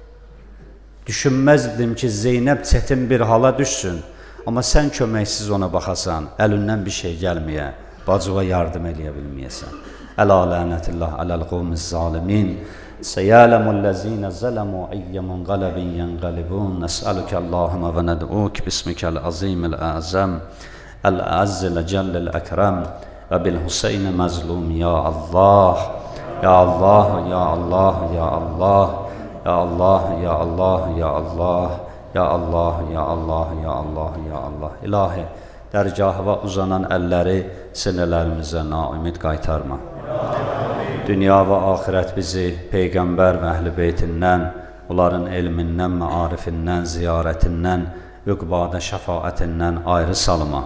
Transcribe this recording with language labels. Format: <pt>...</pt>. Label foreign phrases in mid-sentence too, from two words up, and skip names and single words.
<az>Düşünməzdim ki, Zeynəb çətin bir hala düşsün, amma sən köməksiz ona baxasan, əlindən bir şey gəlməyə, bacıva yardım eləyə bilməyəsən.</az> <ar>ألا لعنة الله على القوم الظالمين، وسيعلم الذين ظلموا أي منقلب ينقلبون، نسألك اللهم وندعوك، باسمك العظيم الأعظم، الأعز الأجل الأكرم، وبالحسين المظلوم, يا الله، يا الله، يا الله، يا الله، يا الله، يا الله، يا الله، يا الله، يا الله، يا الله، يا الله.</ar> <az>İlahi, dərgahıva uzanan əlləri sinələrimizə naümid qaytarma. Dünya və axirət bizi Peyğəmbər və Əhl-i Beytindən, onların elmindən, məarifindən, ziyarətindən, üqbada şəfaətindən ayrı salma.</az>